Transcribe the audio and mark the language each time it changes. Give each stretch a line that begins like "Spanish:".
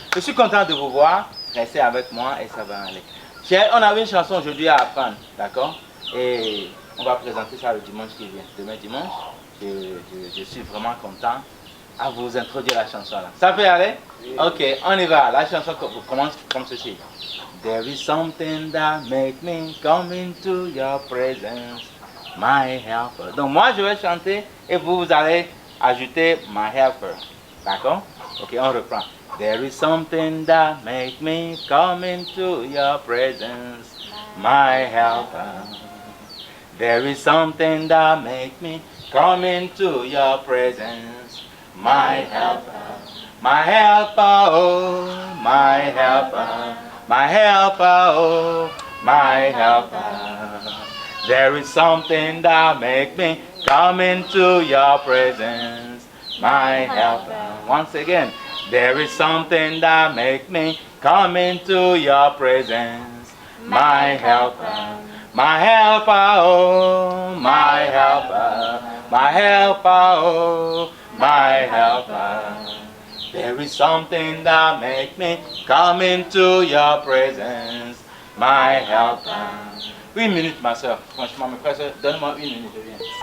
French: Je suis content de vous voir. Restez avec moi et ça va aller. On avait une chanson aujourd'hui à apprendre, d'accord? Et on va présenter ça le dimanche qui vient. Demain dimanche, je suis vraiment content à vous introduire la chanson là. Ça peut aller? Ok, on y va. La chanson commence comme ceci.
English: There is something that make me come into your presence, my helper.
French: Donc moi je vais chanter et vous allez ajouter
English: my helper.
French: D'accord? Ok, on reprend.
English: There is something that make me come into your presence, my helper. There is something that make me come into your presence, my helper. My helper, oh, my helper. My helper, oh, my helper. There is something that make me come into your presence, my helper. Once again. There is something that make me come into your presence, my helper. My helper, oh, my helper. My helper, oh, my helper. There is something that make me come into your presence, my helper.
French: Une minute, ma soeur. Franchement, mes frères, donne-moi une minute, je viens.